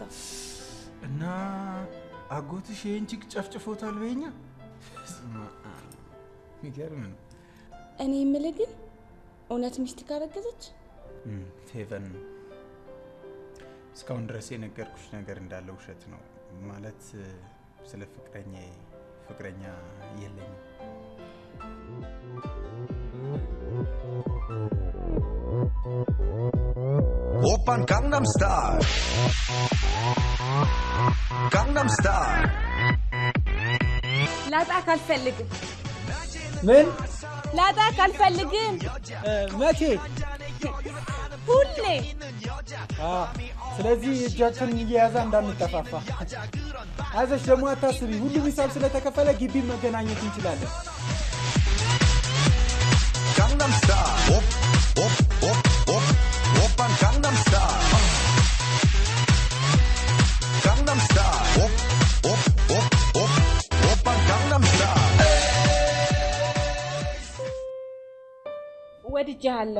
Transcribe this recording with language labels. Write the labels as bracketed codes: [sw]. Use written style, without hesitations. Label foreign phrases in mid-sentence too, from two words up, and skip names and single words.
[am] እና አጎትሽ ይህን ጭቅ ጨፍጭፎታል በኛ። ይገርም ነው። እኔ የምልህ ግን እውነት ሚስት ካረገዘች? ፌቨን እስካሁን ድረስ የነገርኩሽ ነገር እንዳለ ውሸት ነው። ማለት ስለ ፍቅረኛ የለኝም። [ko] 오빤 강남스타일 강남스타일 [am] ላጣ ካልፈልግም። ምን? ላጣ ካልፈልግም። መቼ? ሁሌ። ስለዚህ እጃችንን እየያዛ እንዳንጠፋፋ። አይዞሽ ደግሞ አታስቢ፣ ሁሉም ሂሳብ ስለተከፈለ ግቢ መገናኘት እንችላለን። [ko] 강남스타일 오빤 강남스타일 강남스타일 오빤 강남스타일 [am] ወድጄሃለሁ።